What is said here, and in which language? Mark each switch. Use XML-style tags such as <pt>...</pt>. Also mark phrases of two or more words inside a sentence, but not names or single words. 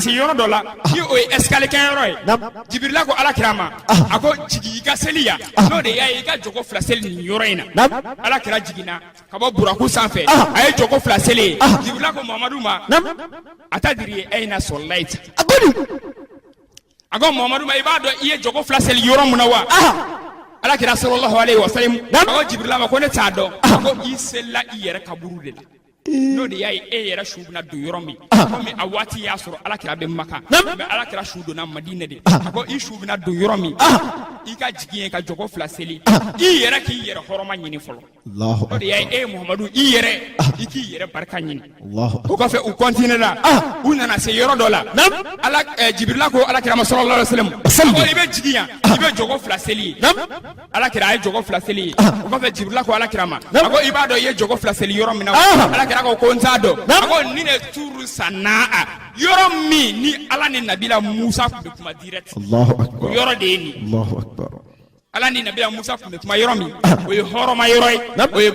<bm>se yɔrɔ dɔ la ni o ye escalier kɛyɔrɔ ye Jibrila ko alakira ma a ko jigi i ka seli yan n'o de y'a ye i ka jogo fila seli nin yɔrɔ in na alakira jiginna ka bɔ buraku sanfɛ a ye jogo fila seli ye Jibrila ko Muhamadu ma a ta diri ye</bm> <ar>أين صليت</ar> <bm>a ko Muhamadu ma i b'a dɔn i ye jogo fila seli yɔrɔ mun na wa alakira</bm> <ar>صلى الله عليه وسلم</ar> <bm>a ko Jibrila ma ko ne t'a dɔn a ko i selila i yɛrɛ kaburu de la n'o de y'a ye e yɛrɛ su bɛna don yɔrɔ min komi a waati y'a sɔrɔ alakira bɛ Maka mais alakira su donna Madinɛ de a ko i su bɛna don yɔrɔ min i ka jigin ye ka jogo fila seli i yɛrɛ k'i yɛrɛ hɔrɔma ɲini fɔlɔ o de y'a ye e Muhamadu i yɛrɛ i k'i yɛrɛ barika ɲini o kɔfɛ u continué la u nana se yɔrɔ dɔ la Jibrila ko alakira ma</bm> <ar>صلى الله عليه وسلم</ar> <bm>ko i bɛ jigin yan i bɛ jogo fila seli ye alakira a ye jogo fila seli ye o kɔfɛ Jibrila ko alakira ma a ko i b'a dɔn i ye jogo fila seli yɔrɔ min na alakira ko n t'a dɔn a ko nin de turu sanaa yɔrɔ min ni Ala ni Nabila Musa tun bɛ kuma direct o yɔrɔ de ye nin Ala ni Nabila Musa tun bɛ kuma yɔrɔ min o ye hɔrɔma yɔrɔ ye o ye</bm>